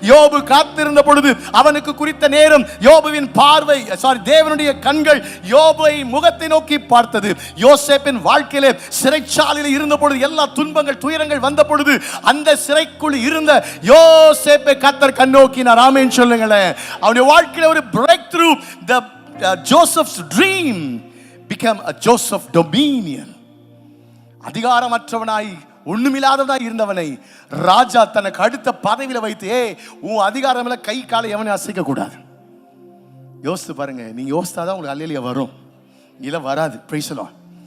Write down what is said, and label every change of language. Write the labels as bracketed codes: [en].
[ta] யோபு காத்திருந்த பொழுது அவனுக்கு குறித்த நேரம் யோபுவின் பார்வை தேவனுடைய கண்கள் யோபுவை முகத்தை நோக்கி பார்த்தது. யோசேப்பின் வாழ்க்கையிலே சிறைச்சாலை இருந்த பொழுது எல்லா துன்பங்கள் துயரங்கள் வந்த பொழுது அந்த சிறைக்குள் இருந்த யோசேப்பை கர்த்தர் கண்ணோக்கினார். ஆமென் சொல்லுங்களேன். அவனுடைய வாழ்க்கையில ஒரு break through. [en] the Joseph's dream became a Joseph dominion. [ta] அதிகாரமற்றவனாய் ஒண்ணுமில்லாதவனாய் இருந்தவனை ராஜா தனக்கு அடுத்த பதவியில வைத்து, உன் அதிகாரம்ல கை காலை எவனை அசைக்க கூடாது. யோசித்து பாருங்க. நீங்க யோசித்தாதான் உங்களுக்கு அல்லேலூயா வரும், இல்ல வராது. Praise the Lord.